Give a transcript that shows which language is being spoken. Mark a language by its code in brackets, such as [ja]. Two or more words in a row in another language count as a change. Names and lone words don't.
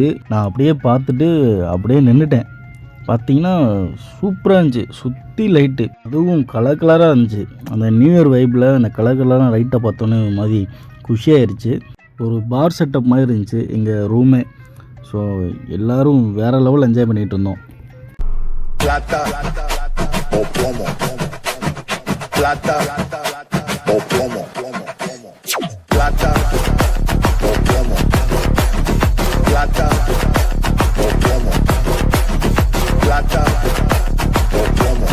[ta] நான் அப்படியே பார்த்துட்டு அப்படியே நின்றுட்டேன். பார்த்தீங்கன்னா சூப்பராக இருந்துச்சு, சுற்றி லைட்டு, அதுவும் கலராக இருந்துச்சு. அந்த [en] new year [ta] வைப்பில் அந்த கலராக லைட்டை பார்த்தோன்னே ஒரு மாதிரி குஷியாயிருச்சு. ஒரு [en] bar setup [ta] மாதிரி இருந்துச்சு எங்கள் ரூமே. ஸோ எல்லோரும் வேறு [en] level enjoy [ta] பண்ணிகிட்டு இருந்தோம். [es] Plata o plomo. Plata o plomo. Plata o plomo. Plata o plomo. Plata o plomo.